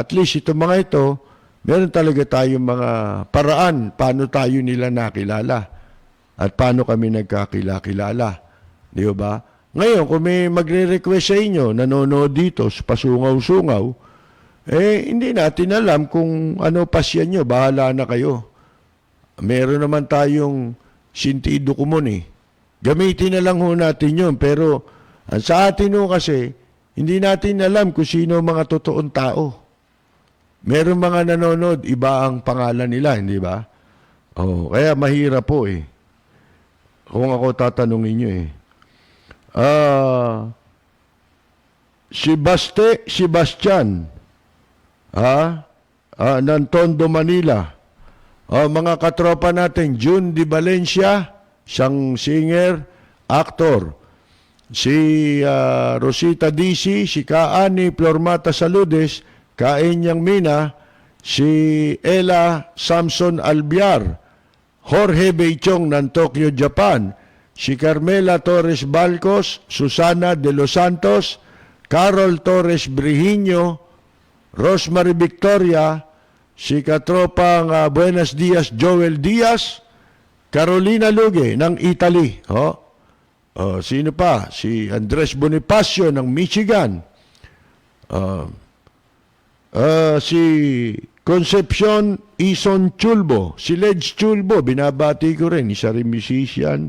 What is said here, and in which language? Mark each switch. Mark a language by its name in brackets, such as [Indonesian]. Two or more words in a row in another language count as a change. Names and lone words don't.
[Filipino] At least itong mga ito, meron talaga tayong mga paraan paano tayo nila nakilala at paano kami nagkakilala. Di ba? Ngayon, kung may magre-request sa inyo, nanonood dito, pasungaw-sungaw, hindi natin alam kung ano pasya nyo, bahala na kayo. Meron naman tayong [Spanish] sentido común [Filipino] eh. Gamitin na lang ho natin yun, pero sa atin ho kasi, hindi natin alam kung sino mga totoong tao. Meron mga nanonood, iba ang pangalan nila, hindi ba? Kaya mahirap po eh. Kung ako tatanungin nyo eh. Sebastian, ng Tondo, Manila. Mga katropa natin, June Di Valencia, siyang singer, actor. Si Rosita DC, si Kaani Flormata Saludes, Kaenyang Mina, si Ella Samson Albiar, Jorge Beichong ng Tokyo, Japan, si Carmela Torres Balcos, Susana de los Santos, Carol Torres Brihiño, Rosemary Victoria, si katropang [Spanish] Buenos Dias [Filipino] Joel Diaz, Carolina Luge ng Italy. Sino pa? Si Andres Bonifacio ng Michigan. Si Concepcion Ison Chulbo, si Ledge Chulbo, binabati ko rin, isa rin musician.